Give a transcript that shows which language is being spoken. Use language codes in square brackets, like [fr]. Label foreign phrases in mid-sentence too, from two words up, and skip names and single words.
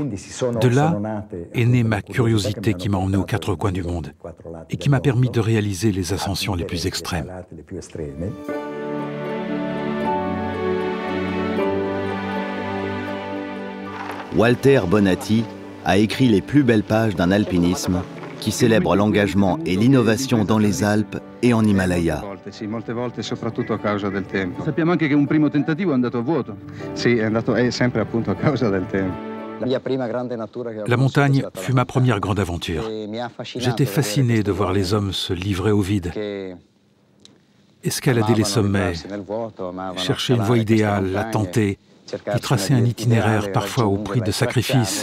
[fr] De là est née ma curiosité qui m'a emmené aux quatre coins du monde et qui m'a permis de réaliser les ascensions les plus extrêmes. Walter Bonatti a écrit les plus belles pages d'un alpinisme qui célèbre l'engagement et l'innovation dans les Alpes et en Himalaya. [it] Molte volte soprattutto a causa del tempo. Sappiamo anche che un primo tentativo è andato a vuoto. Sì, è sempre appunto a causa del tempo. [fr] La montagne fut ma première grande aventure. J'étais fasciné de voir les hommes se livrer au vide, escalader les sommets, chercher une voie idéale, la tenter, y tracer un itinéraire parfois au prix de sacrifices.